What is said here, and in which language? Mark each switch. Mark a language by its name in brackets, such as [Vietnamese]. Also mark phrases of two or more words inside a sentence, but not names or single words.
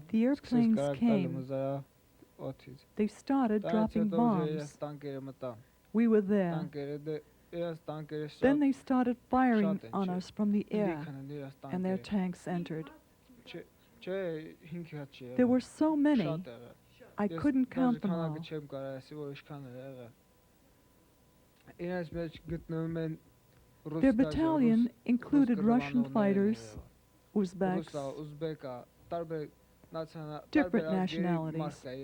[English] The airplanes came. They started dropping bombs. [Armenian] Տանկերը մտան։ [English] We were there. [Armenian] Տանկերը տանկերը [English] Then they started firing on us from the air, and their tanks entered. There were so many, I couldn't count them all. Their battalion included Russian fighters, Uzbeks, different nationalities.